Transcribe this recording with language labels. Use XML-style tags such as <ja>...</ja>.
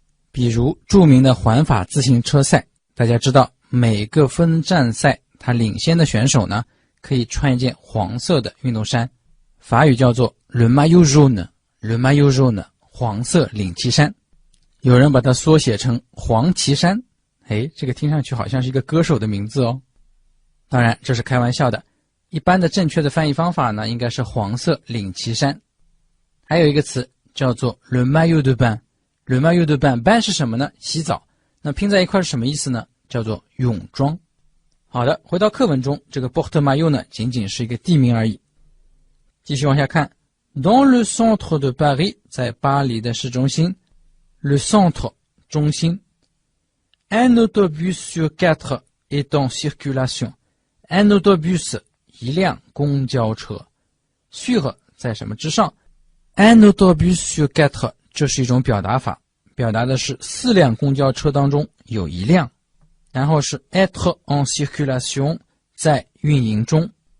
<zh>比如著名的环法自行车赛，大家知道每个分站赛他领先的选手呢，可以穿一件黄色的运动衫，法语叫做 Le Maillot Jaune， le maillot jaune 黄色领旗衫，有人把它缩写成黄旗衫。这个听上去好像是一个歌手的名字哦。当然这是开玩笑的，一般的正确的翻译方法呢应该是黄色领旗衫。还有一个词叫做 le maillot de bain， le maillot de bain， bain 是什么呢？洗澡。那拼在一块是什么意思呢？叫做泳装。好的，回到课文中，这个 Porte Maillot 呢仅仅是一个地名而已。继续往下看，</zh> <fr>Dans le centre de Paris，</fr> <zh>在巴黎的市中心， le centre 中心，</zh> <fr>un autobus sur 4 est en circulation，</fr> <zh>un autobus 一辆公交车， sur 在什么之上， un autobus sur 4这是一种表达法，表达的是4辆公交车当中有一辆，然后是 être en circulation 在运营中。</zh>